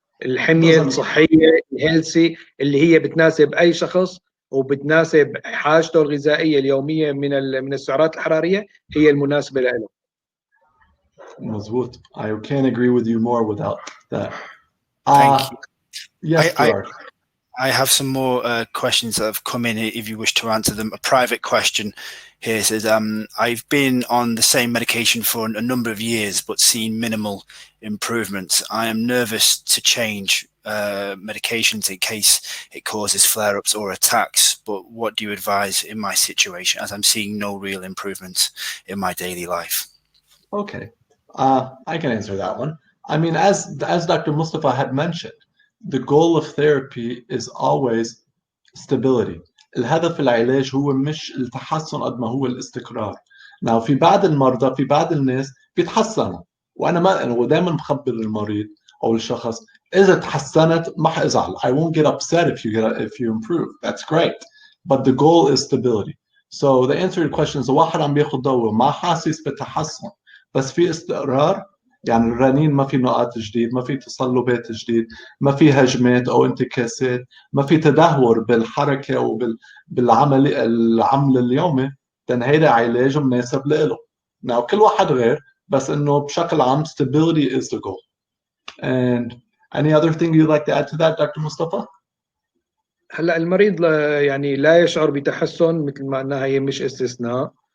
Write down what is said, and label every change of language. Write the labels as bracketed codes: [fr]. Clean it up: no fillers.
[ar] الحمية الصحية الهيلثي اللي هي بتناسب أي شخص وبتناسب حاجته الغذائية اليومية من السعرات الحرارية هي المناسبة له. مظبوط. [en] I can't agree with you more without that. Thank you. Yes, Gerard. I have some more questions that have come in if you wish to answer them. A private question here says, I've been on the same medication for a number of years, but seen minimal improvements. I am nervous to change medications in case it causes flare-ups or attacks, but what do you advise in my situation, as I'm seeing no real improvements in my daily life? Okay, I can answer that one. I mean, as Dr. Mustafa had mentioned, the goal of therapy is always stability. [ar] الهدف العلاج هو مش التحسن قد ما هو الاستقرار. Now في بعض المرضى في بعض الناس بيتحسنوا، وانا ما انا دايما بخبر المريض او الشخص اذا تحسنت ما حازعل. [en] I won't get upset if you improve. That's great. But the goal is stability. So the answer to your question is [ar] واحد عم بياخذ دواء ما حاسس بتحسن بس في استقرار، يعني الرنين ما في نقاط جديد، ما في تصلبات جديد، ما في هجمات او انتكاسات، ما في تدهور بالحركه العمل اليومي، then هيدا علاج مناسب له. Now كل واحد غير، بس انه بشكل عام [en] stability is the goal. And any other thing you'd like to add to that, Dr. Mustafa? [ar] هلا المريض يعني لا يشعر بتحسن، مثل ما انها هي مش استثناء.